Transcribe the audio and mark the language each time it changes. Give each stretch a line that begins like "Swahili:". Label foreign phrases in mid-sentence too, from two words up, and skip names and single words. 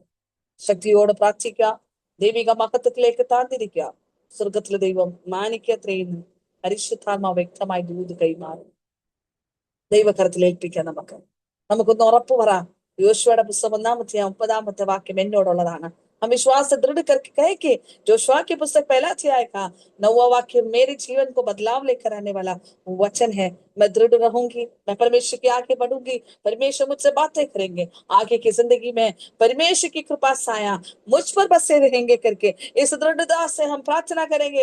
Malayalam: ശക്തിയോട് പ്രാർത്ഥിക്കുക, ദൈവിക മഹത്വത്തിലേക്ക് താഴ്ന്നിരിക്കുക, സ്വർഗത്തിലെ ദൈവം മാനിക്കത്രയെന്ന് പരിശുദ്ധാത്മാവ് വ്യക്തമായി ദൂത് കൈമാറി. ദൈവകരത്തിൽ ഏൽപ്പിക്കാം. നമുക്കൊന്ന് ഉറപ്പ് പറ. യോശുവയുടെ പുസ്തകം 1-ാമത്തെ വാക്യം എന്നോടുള്ളതാണ്.
Hindi: हम विश्वास से दृढ़ करके कहे कि जोशुआ की पुस्तक पहला अध्याय का 9वां वाक्य मेरे जीवन को बदलाव लेकर आने वाला वचन है। मैं दृढ़ रहूंगी, मैं परमेश्वर के आगे बढ़ूंगी, परमेश्वर मुझसे बातें करेंगे, आगे की जिंदगी में परमेश्वर की कृपा साया मुझ पर बसे रहेंगे करके इस दृढ़ता से हम प्रार्थना करेंगे।